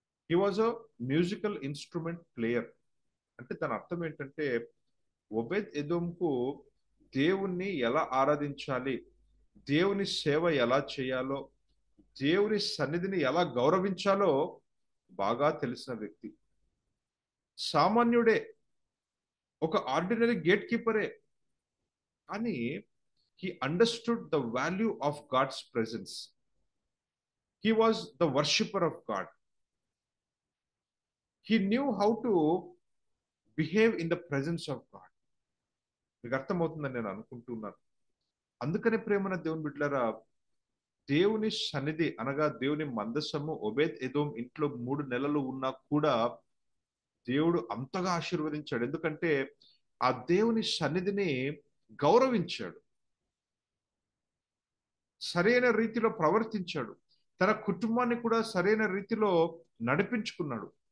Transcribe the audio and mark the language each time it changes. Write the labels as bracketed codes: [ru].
[en] He was a musical instrument player. [te] అంటే దాని అర్థం ఏంటంటే, ఒబేద్ ఎదోంకు దేవుణ్ణి ఎలా ఆరాధించాలి, దేవుని సేవ ఎలా చేయాలో, దేవుని సన్నిధిని ఎలా గౌరవించాలో బాగా తెలిసిన వ్యక్తి. సామాన్యుడే, ఒక ఆర్డినరీ గేట్ కీపరే, కానీ [en] he understood the value of God's presence. He was the worshipper of God. He knew how to behave in the presence of God. [te] మీకు అర్థమవుతుందని నేను అనుకుంటున్నాను. అందుకనే ప్రేమన దేవుని బిడ్డలారా, దేవుని సన్నిధి అనగా దేవుని మందసము ఒబేద్ ఎదోం ఇంట్లో 3 నెలలు ఉన్నా కూడా దేవుడు అంతగా ఆశీర్వదించాడు. ఎందుకంటే ఆ దేవుని సన్నిధిని గౌరవించాడు, సరైన రీతిలో ప్రవర్తించాడు, తన కుటుంబాన్ని కూడా సరైన రీతిలో నడిపించుకున్నాడు.